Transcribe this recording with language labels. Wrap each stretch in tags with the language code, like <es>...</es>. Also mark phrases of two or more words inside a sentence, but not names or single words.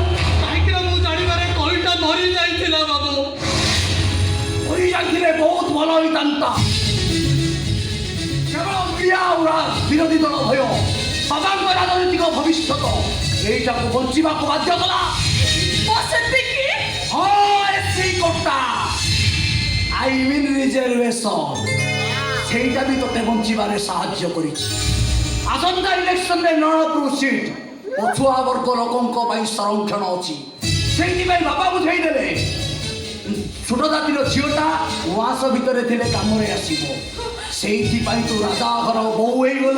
<or>କାହିଁକି ନା ମୁଁ ଜାଣିବାରେ କଳିଟା ମରି ଯାଇଥିଲା ବାବୁ ମରି ଯାଇଥିଲେ ବହୁତ ଭଲ ହେଇଥାନ୍ତା କେବଳ କ୍ରିୟା ଆଉ ବିରୋଧୀ ଦଳ ଭୟ ବାବାଙ୍କ ରାଜନୈତିକ ଭବିଷ୍ୟତ ଏଇଟାକୁ ବଞ୍ଚିବାକୁ ବାଧ୍ୟ କଲା</or> <en>I mean reservation</en> <or>ସେଇଟା ବି ତତେ ବଞ୍ଚିବାରେ ସାହାଯ୍ୟ କରିଛି ଆସନ୍ତା ଇଲେକ୍ସନରେ ନଳପୁର ସିଟ୍ ପଛୁଆ ବର୍ଗ ଲୋକଙ୍କ ପାଇଁ ସଂରକ୍ଷଣ ଅଛି ସେଇଥିପାଇଁ ବାପା ବୁଝେଇଦେଲେ ଛୋଟ ଜାତିର ଝିଅଟା ଉଆସ ଭିତରେ ଥିଲେ କାମରେ ଆସିବ ସେଇଥିପାଇଁ ତୁ ରାଜା ଘର ବୋଉ ହେଇଗଲୁ</or>